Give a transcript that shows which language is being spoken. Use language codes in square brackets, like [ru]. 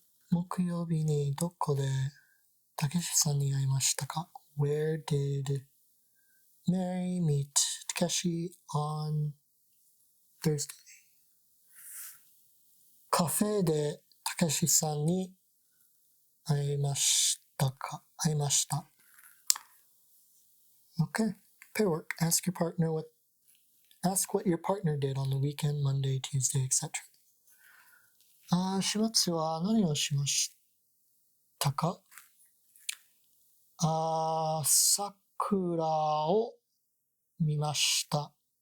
[ja] 木曜日にどこでたけしさんに会いましたか？ [en] Where did Mary meet Takeshi on Thursday? [ja] カフェでたけしさんに会いましたか？会いました。 [en] Okay. Pair work. Ask what your partner did on the weekend, Monday, Tuesday, etc. [ja] 週末は何をしましたか？桜を見ました。